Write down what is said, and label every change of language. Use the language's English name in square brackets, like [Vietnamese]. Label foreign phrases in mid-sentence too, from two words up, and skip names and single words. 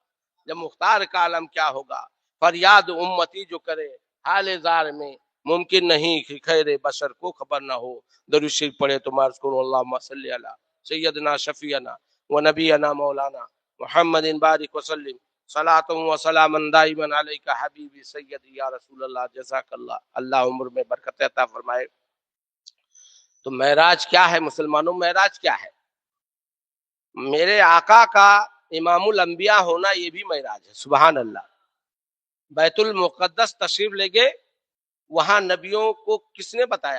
[Urdu] جب مختار کا عالم کیا ہوگا؟ فریاد امتی جو کرے حال زار میں، ممکن نہیں کہ خیر بشر کو خبر نہ ہو۔ درود شریف پڑھے تو عرض کروں [Arabic] اللہم صلی علی سیدنا شفیعنا و نبینا مولانا محمد بارک وسلم صلاۃ و سلاما دائما علیک حبیبی سیدی یا رسول اللہ، جزاک اللہ، [Urdu] اللہ عمر میں برکت عطا فرمائے۔ تو معراج کیا ہے مسلمانوں؟ معراج کیا ہے؟ میرے آقا کا امام الانبیاء ہونا یہ بھی معراج ہے، [Arabic] سبحان اللہ۔ [Urdu] بیت المقدس تشریف لے گئے، وہاں نبیوں کو کس نے بتایا؟